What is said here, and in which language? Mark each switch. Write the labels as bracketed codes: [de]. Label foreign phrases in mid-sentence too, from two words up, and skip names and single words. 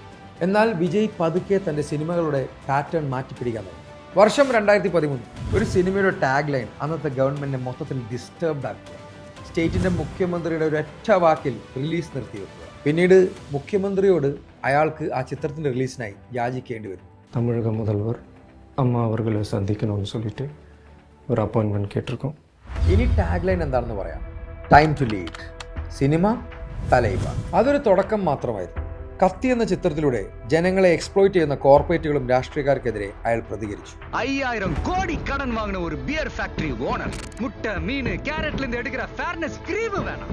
[ml] എന്നാൽ വിജയ് പതുക്കെ തൻ്റെ സിനിമകളുടെ പാറ്റേൺ മാറ്റിപ്പിടിക്കാൻ തുടങ്ങി. വർഷം 2013. ഒരു സിനിമയുടെ [en] tag line [ml] അന്നത്തെ ഗവൺമെന്റിനെ മൊത്തത്തിൽ ഡിസ്റ്റർബ്ഡ് ആക്കുക. സ്റ്റേറ്റിന്റെ മുഖ്യമന്ത്രിയുടെ ഒരൊറ്റ വാക്കിൽ റിലീസ് നിർത്തിവെക്കുക. പിന്നീട് മുഖ്യമന്ത്രിയോട് അയാൾക്ക് ആ ചിത്രത്തിന്റെ റിലീസിനായി യാചിക്കേണ്ടി വരും. [ta] தமிழக முதல்வர் அம்மா அவர்களை சந்திக்கணும்னு சொல்லிட்டு ஒரு அப்பாயின்மெண்ட் கேட்டிருக்கோம். [ml] ഇനി [en] tag line [ml] എന്താണെന്ന് പറയാം. [en] Time to lead. [ml] സിനിമ തലൈവ. അതൊരു തുടക്കം മാത്രമായിരുന്നു. കത്തി എന്ന ചിത്രത്തിലൂടെ ജനങ്ങളെ എക്സ്പ്ലോയിറ്റ് ചെയ്യുന്ന കോർപ്പറേറ്റുകളും രാഷ്ട്രീയക്കാർക്കെതിരെ അയാൾ പ്രതികരിച്ചു. 5000 കോടി കടം വാങ്ങുന്ന ഒരു [en] beer factory owner [ml] മുട്ട മീൻ ക്യാരറ്റിൽ നിന്ന് എടുക്കുന്ന [en] fairness cream [ml] വേണം.